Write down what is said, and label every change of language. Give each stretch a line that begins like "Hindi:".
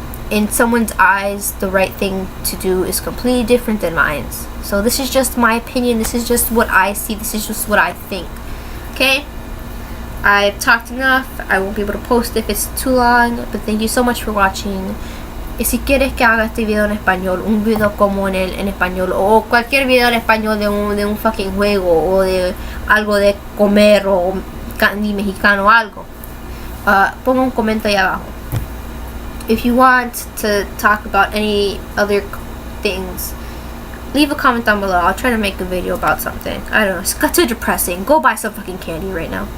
English: In someone's eyes, the right thing to do is completely different than mine. So this is just my opinion. This is just what I see. This is just what I think. Okay? I've talked enough. I won't be able to post if it's too long. But thank you so much for watching.
Spanish: Y si quieres que haga este video en español, un video como en español, o cualquier video en español de un
English: fucking
Spanish: juego, o de algo de comer, o
English: candy
Spanish: mexicano, algo, ponga un comentario ahí abajo.
English: If you want to talk about any other things, leave a comment down below. I'll try to make a video about something. I don't know, it's got too depressing. Go buy some fucking candy right now.